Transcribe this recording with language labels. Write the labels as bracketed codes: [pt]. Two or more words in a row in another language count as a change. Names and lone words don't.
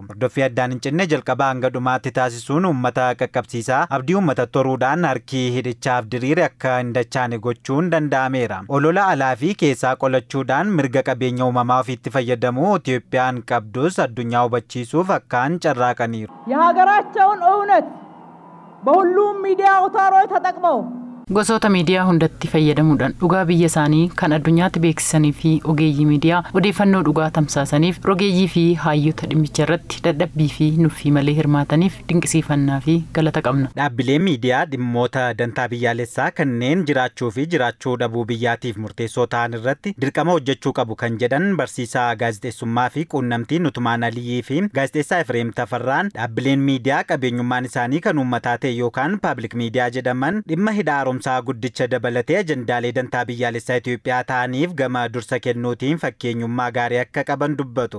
[om] Hordoffii addaan hin cinne jalqabaa hanga dhumaatti taasisuun uummata qaqqabsiisaa abdii uummata toruudhaan harkii hidhichaaf diriire akka hin dachaane gochuun danda'ameera. Olola alaa fi keessaa qolachuudhaan mirga qabeenya uumamaa ofiitti fayyadamuu Itoophiyaan qabdus addunyaa hubachiisuuf akkaan carraaqaniiru. [am] የሀገራቸውን እውነት በሁሉም ሚዲያ አውታሮች ተጠቅመው [om] gosoota miidiyaa hundatti fayyadamuudhaan dhugaa biyya isaanii kan addunyaatti beeksisanii fi ogeeyyii miidiyaa odeeffannoo dhugaa tamsaasaniif rogeeyyii fi hayyoota dhimmicha irratti dadhabbii fi nuffii malee hirmaataniif dinqisiifannaa fi galata qabna. Dhaabbileen miidiyaa dhimmoota dantaa biyyaalessaa kanneen jiraachuu fi jiraachuu dhabuu biyyaatiif murteessoo ta'an irratti dirqama hojjechuu qabu kan jedhan barsiisaa gaazexeessummaa fi quunnamtii Nutumaan Aliyyii fi gaazexeessaa Efreem Tafarraan dhaabbileen miidiyaa qabeenyummaan isaanii kan uummataa ta'e yookaan paablik miidiyaa jedhaman dhimma hidha haaromsaa guddicha dabalatee ajandaalee dantaa biyyaalessaa Itoophiyaa ta'aniif gama dursa kennuutiin fakkeenyummaa gaarii akka qaban dubbatu.